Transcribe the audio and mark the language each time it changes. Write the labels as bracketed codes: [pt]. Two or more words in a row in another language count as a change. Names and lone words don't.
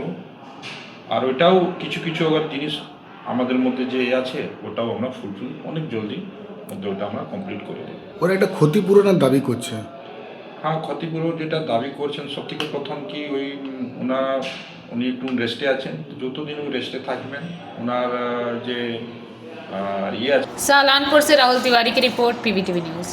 [bn] আর ওইটাও কিছু কিছু আবার জিনিস আমাদের মধ্যে যে আছে ওটাও আমরা ফুলফিল অনেক জলদি মধ্যে ওটা আমরা কমপ্লিট করে দেবো। ওরা একটা ক্ষতিপূরণের দাবি করছে। হ্যাঁ, ক্ষতিপূরণ যেটা দাবি করছেন সব থেকে প্রথম কি ওই উনি একটু রেস্টে আছেন, যতদিন ওই রেস্টে থাকবেন ওনার যে ইয়ে আছে। [hi] सालानपुर से राहुल तिवारी की रिपोर्ट, पीवीटीवी न्यूज़।